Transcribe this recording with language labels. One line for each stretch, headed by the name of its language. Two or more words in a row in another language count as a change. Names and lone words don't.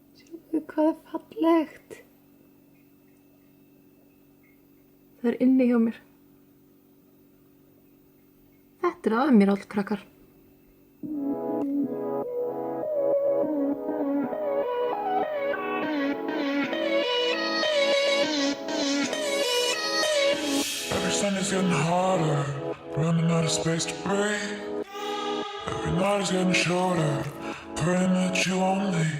Icelandic: Hvað er fallegt. Það er inni hjá mér. Þetta er að mér allt, krakkar.
English: Every Sunday's getting harder, running out of space to breathe. Every night is getting shorter, praying that you won't leave.